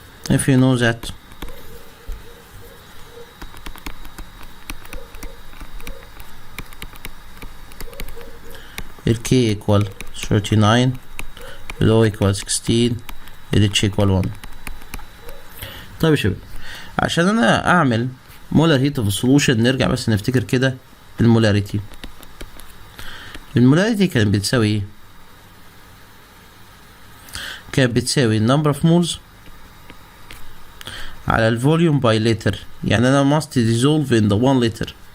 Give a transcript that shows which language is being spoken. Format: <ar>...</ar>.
<en>if you know that ال K equal 39, ال O equal 16, ال H equal 1.</en> <ar>طيب يا شباب، عشان انا اعمل molar heat of solution نرجع بس نفتكر كده المولاريتي. المولاريتي كانت بتساوي ايه؟ كانت بتساوي number of moles على الفوليوم باي لتر. يعني انا</ar> <en>must dissolve in the 1 liter.</en>